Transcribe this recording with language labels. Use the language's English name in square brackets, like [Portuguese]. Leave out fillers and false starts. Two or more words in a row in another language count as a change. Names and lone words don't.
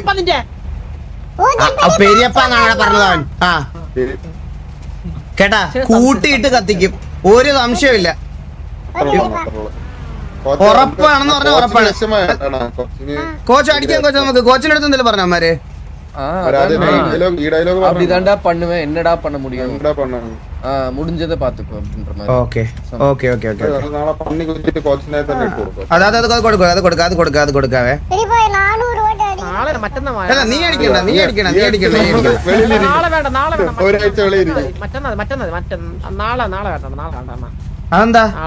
[Malayalam] പെരിയപ്പാന്നാണ് പറഞ്ഞത്. ആ കേട്ടാ, കൂട്ടിയിട്ട് കത്തിക്കും, ഒരു സംശയമില്ല. ഉറപ്പാണെന്ന് പറഞ്ഞ ഉറപ്പാണ്. കോച്ച് അടിക്കാൻ കോച്ച് നമുക്ക് കോച്ചിന്റെ അടുത്ത് എന്തെങ്കിലും പറഞ്ഞ അമ്മമാര് [Tamil] அப்படிதான்டா பண்ணுவேன், என்னடா பண்ண முடியும், முடிஞ்சதை பாத்துக்கோ அப்படின்ற மாதிரி. [English] okay okay okay okay [Malayalam] നാളെ പന്നി കുത്തിട്ട് കോച്ചിനെ തന്നെ ഇട്ട് കൊടുക്കും. അത് കൊടുക്കാവേ. അല്ല നീ അടിക്കണ്ട. ഒരാഴ്ച വെളിയിരിക്കും. അതെന്താ?